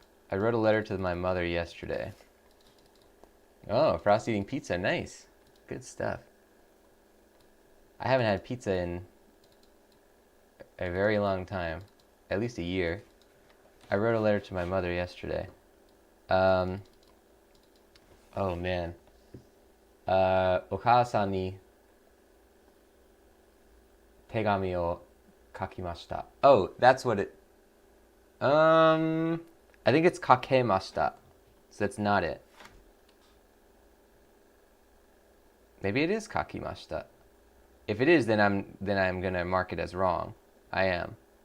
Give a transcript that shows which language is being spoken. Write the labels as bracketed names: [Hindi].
[English] I wrote a letter to my mother yesterday. Oh, Frost eating pizza. Nice. Good stuff. I haven't had pizza in a very long time. At least a year. I wrote a letter to my mother yesterday. Oh man. [Japanese] お母さんに手紙を書きました. [English] Oh, that's what it... I think it's kakemashita. So that's not it. Maybe it is kakimashita. If it is, then I'm gonna mark it as wrong. I am.